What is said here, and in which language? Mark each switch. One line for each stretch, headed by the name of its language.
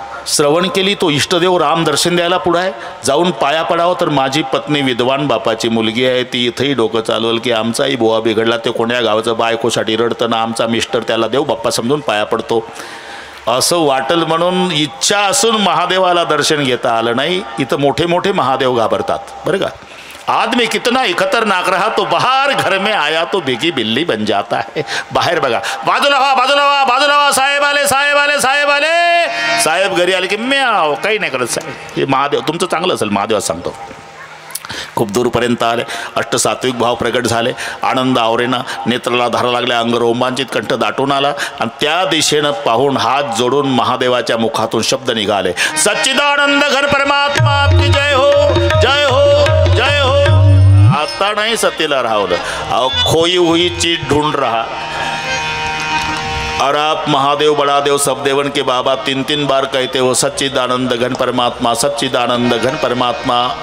Marathi: श्रवण केली तो इष्टदेव राम दर्शन द्यायला पुढं आहे. जाऊन पाया पडावं तर माझी पत्नी विद्वान बापाची मुलगी आहे, ती इथंही डोकं चालवल की आमचाही बुवा बिघडला, ते कोण्या गावाचं बायकोसाठी रडतं ना, आमचा मिस्टर त्याला देव बाप्पा समजून पाया पडतो असं वाटल म्हणून इच्छा असून महादेवाला दर्शन घेता आलं नाही. इथं मोठे मोठे महादेव घाबरतात बरं का.
Hindi: आदमी कितना ही खतरनाक रहा तो बाहर घर में आया तो बेगी बिल्ली बन जाता है.
Marathi: बाहेर बघा, बाजूला व्हा बाजूला व्हा बाजूला व्हा, साहेब आले साहेब आले साहेब आले. साहेब घरी आले की म्याव, काही नाही करत साहेब. हे महादेव तुमचं चांगलं असेल, महादेवाच सांगतो. खूप दूरपर्यंत आले, अष्टसात्विक भाव प्रगट झाले, आनंद आवरेना, नेत्राला धारा लागल्या, अंग रोमांचित, कंठ दाटून आला आणि त्या दिशेनं पाहून हात जोडून महादेवाच्या मुखातून शब्द निघाले,
Hindi: सच्चिदानंद घन परमात्मा आपकी जय हो जय हो जय हो.
Marathi: आता नाही सतीला राहवलं, अहो
Hindi: खोई हुई चीज ढूंढ रहा. और आप महादेव बड़ा देव सब देवन के बाबा 3-3 बार कहते हो सच्चिदानंद घन परमात्मा, सच्चिदानंद घन परमात्मा.